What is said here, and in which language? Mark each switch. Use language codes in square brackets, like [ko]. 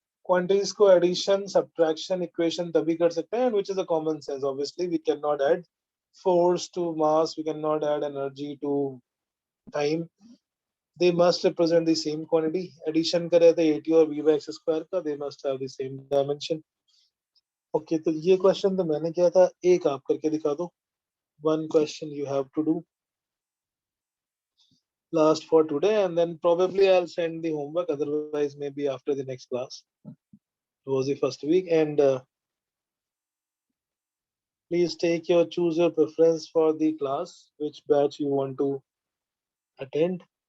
[en] Quantities को addition, subtraction, equation [hi] तभी कर सकते हैं, [en] which is a common sense. Obviously, we cannot add force to mass. We cannot add energy to time. They must represent the same quantity. Addition [hi] करे तो [en] 80 और v by x square का, they must have the same dimension. [hi] Okay, तो ये question तो मैंने किया था, एक आप करके दिखा दो. [en] One question you have to do. Last for today, and then probably I'll send the homework. Otherwise, maybe after the next class. It was the first week, and please choose your preference for the class, which batch you want to attend.